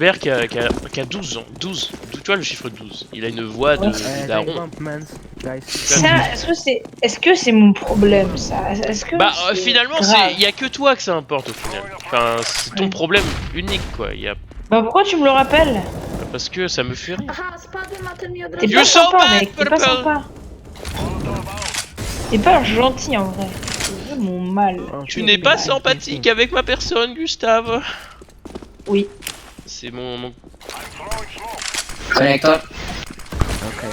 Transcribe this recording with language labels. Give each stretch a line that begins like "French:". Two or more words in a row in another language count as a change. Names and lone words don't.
French: Hubert qui a 12 ans, 12, tu vois le chiffre 12, il a une voix de Ouais. daron.
English: Bump, man. Guys.
French: Ça, est-ce que c'est mon problème, ça? Est-ce que Bah c'est finalement grave il y a que toi que ça importe au final. Enfin c'est ton Ouais. problème unique quoi, il y a Bah pourquoi tu me le rappelles? parce que ça me fait rire.
English: Ah, Spider-Man, tell me your
French: T'es You're pas so sympa, bad, mec, t'es pas Purple. sympa. T'es pas gentil en vrai. Tu veux mon mal. Oh, Tu okay, n'es pas okay, sympathique okay. avec ma personne, Gustave. Oui. C'est mon... Connecte-toi. Okay.